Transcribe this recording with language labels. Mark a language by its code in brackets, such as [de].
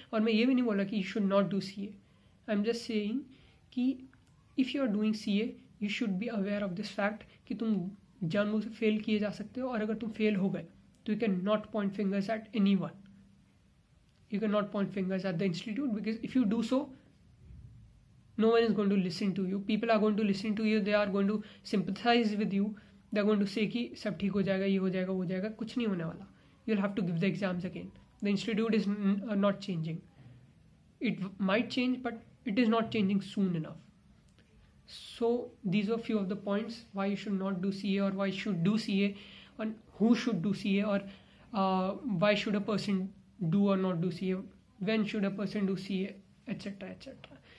[hi] और मैं ये भी नहीं बोल रहा कि [en] You should not do CA. I am just saying कि if you are doing CA you should be aware of this fact कि [hi] तुम जानबूझ से फेल किए जा सकते हो, और अगर तुम फेल हो गए तो [en] You can not point fingers at any one. You can not point fingers at the institute, because if you do so no one is going to listen to you. People are going to listen to you, they are going to sympathize with you. They are going to say [hi] कि सब ठीक हो जाएगा, ये हो जाएगा, वो हो जाएगा. कुछ नहीं होने वाला. [en] You'll have to give the exams again. The institute is not changing. It might change, but it is not changing soon enough. So these are few of the points why you should not do CA, or why you should do CA, and who should do CA, or why should a person do or not do CA, when should a person do CA, etc, etc.